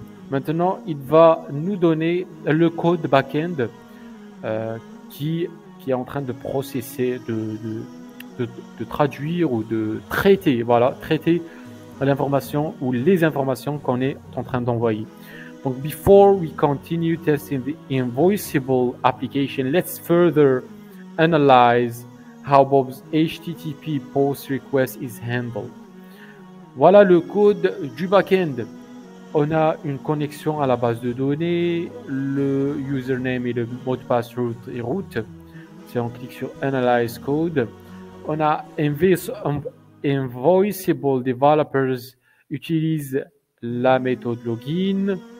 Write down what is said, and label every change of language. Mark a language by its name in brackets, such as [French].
[French] Maintenant, il va nous donner le code back-end qui est en train de processer, de traduire ou de traiter, voilà, traiter l'information ou les informations qu'on est en train d'envoyer. [English] Donc, before we continue testing the invoiceable application, let's further analyze how Bob's HTTP post request is handled. [French] Voilà le code du back-end. On a une connexion à la base de données, le username et le mot de passe root et root. Si on clique sur Analyze Code, on a Invoiceable Developers utilise la méthode login.